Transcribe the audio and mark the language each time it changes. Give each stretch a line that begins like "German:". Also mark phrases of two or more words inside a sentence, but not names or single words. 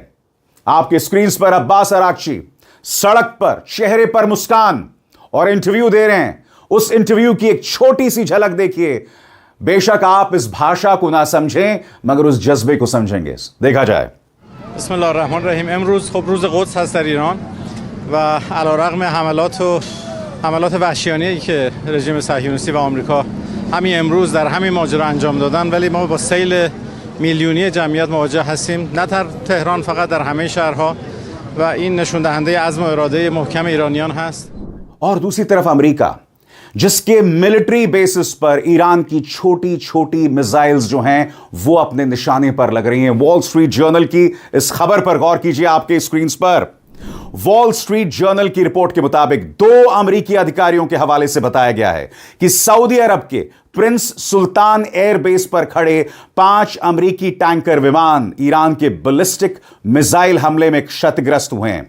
Hindi: आपके स्क्रीन पर अब्बास अराक्ची सड़क पर, चेहरे पर मुस्कान, और इंटरव्यू दे रहे हैं। उस इंटरव्यू की एक छोटी सी झलक देखिए। बेशक आप इस भाषा को ना समझें, मगर उस जज्बे को समझेंगे। देखा जाए।
Arabic: بسم الله الرحمن الرحیم.
Persian: امروز خب روز قدس هست در ایران و علیرغم حملات وحشیانه‌ای که رژیم صهیونیستی و آمریکا همین امروز در همین ماجرا انجام دادن، ولی ما با سیل میلیونی جمعیت مواجه هستیم، نه در تهران فقط، در همه شهرها، و این نشون دهنده عزم و اراده محکم ایرانیان هست.
Hindi: और दूसरी तरफ अमेरिका, जिसके
English: military bases
Hindi: पर ईरान की छोटी छोटी मिसाइल्स जो हैं वो अपने निशाने पर लग रही हैं। वॉल स्ट्रीट जर्नल की इस खबर पर गौर कीजिए आपके स्क्रीन पर। वॉल स्ट्रीट जर्नल की रिपोर्ट के मुताबिक 2 अमेरिकी अधिकारियों के हवाले से बताया गया है कि सऊदी अरब के प्रिंस सुल्तान एयरबेस पर खड़े 5 अमेरिकी टैंकर विमान ईरान के बैलिस्टिक मिसाइल हमले में क्षतिग्रस्त हुए हैं।